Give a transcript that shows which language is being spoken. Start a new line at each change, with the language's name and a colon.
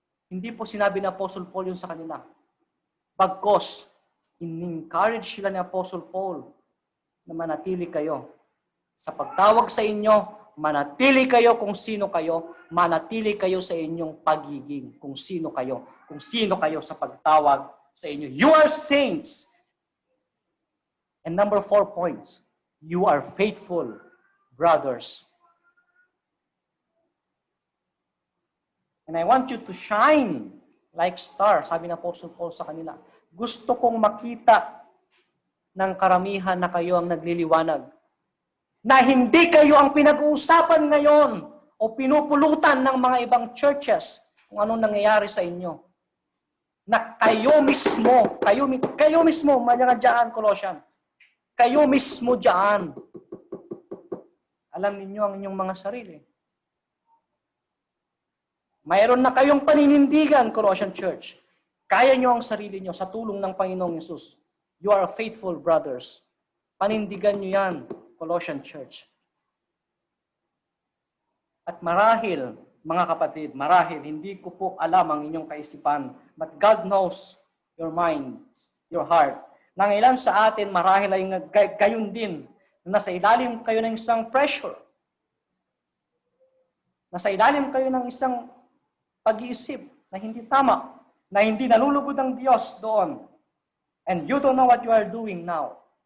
Filipino: Hindi po sinabi ni Apostle Paul yun sa kanila. Bagkos, in-encourage sila ni Apostle Paul na manatili kayo. Sa pagtawag sa inyo, manatili kayo kung sino kayo, manatili kayo sa inyong pagiging kung sino kayo sa pagtawag sa inyo.
English: You are saints. And number 4 points, you are faithful brothers. And I want you to shine like star,
Filipino: sabi ng Apostle Paul sa kanila. Gusto kong makita ng karamihan na kayo ang nagliliwanag. Na hindi kayo ang pinag-uusapan ngayon o pinupulutan ng mga ibang churches kung anong nangyayari sa inyo. Na kayo mismo, mga dyan, Colossian, kayo mismo dyan. Alam niyo ang inyong mga sarili. Mayroon na kayong paninindigan, Colossian Church. Kaya niyo ang sarili niyo sa tulong ng Panginoong Yesus.
English: You are faithful brothers.
Filipino: Panindigan niyo yan, Colossian Church. At marahil, mga kapatid, marahil, hindi ko po alam ang inyong kaisipan,
English: but God knows your mind, your heart.
Filipino: Nang ilan sa atin, marahil ay gayon din, na nasa ilalim kayo ng isang pressure. Nasa ilalim kayo ng isang pag-iisip na hindi tama, na hindi nalulugod ang Diyos doon.
English: And you don't know what you are doing now.